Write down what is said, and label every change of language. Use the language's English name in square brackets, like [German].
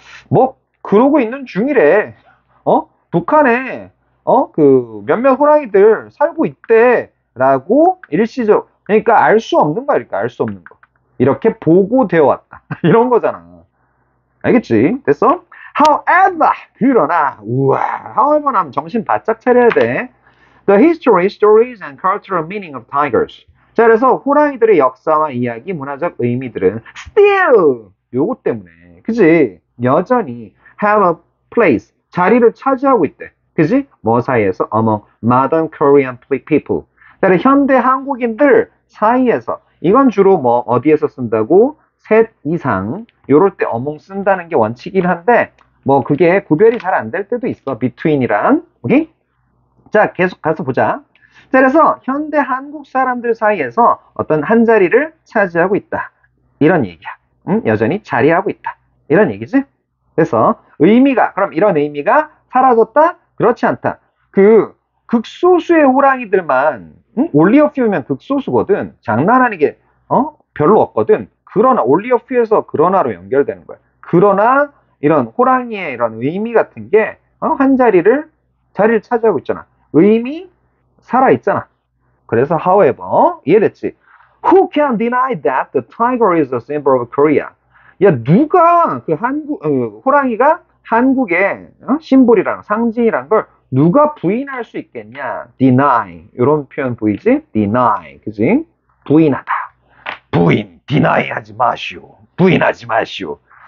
[Korean] 뭐, 그러고 있는 중이래. 북한에, 그, 몇몇 호랑이들 살고 있대라고 일시적, 그러니까 알 수 없는 거야, 이렇게 알 수 없는 거. 이렇게 보고되어 왔다. 이런 거잖아. 알겠지? 됐어? However, 그러나, 우와, however 하면 정신 바짝 차려야 돼. [English] The history, stories, and cultural meaning of tigers. [Korean] 자, 그래서 호랑이들의 역사와 이야기, 문화적 의미들은 still, 요거 때문에, 그지? 여전히 [English] have a place, [Korean] 자리를 차지하고 있대. 그지? 뭐 사이에서? [English] Among modern Korean people. [Korean] 자, 현대 한국인들 사이에서. 이건 주로 뭐 어디에서 쓴다고? 셋 이상. 요럴 때 among 쓴다는 게 원칙이긴 한데, 뭐 그게 구별이 잘 안 될 때도 있어. between이랑. 오케이? 자, 계속 가서 보자. 자, 그래서 현대 한국 사람들 사이에서 어떤 한 자리를 차지하고 있다. 이런 얘기야. 여전히 자리하고 있다. 이런 얘기지? 그래서 의미가, 그럼 이런 의미가 사라졌다? 그렇지 않다. 그 극소수의 호랑이들만, 응? [English] only a few면 [Korean] 극소수거든. 장난 아니게 별로 없거든. 그러나 only a few에서 그러나로 연결되는 거야. 그러나 이런 호랑이의 이런 의미 같은 게 한 자리를 차지하고 있잖아. 의미 살아 있잖아. 그래서 however 이해됐지? [English] Who can deny that the tiger is a symbol of Korea? [Korean] 야, 누가 그 호랑이가 한국의 심볼이랑 상징이란 걸 누가 부인할 수 있겠냐? deny. 이런 표현 보이지? deny. 그지? 부인하다. deny 하지 마시오. 부인하지 마시오.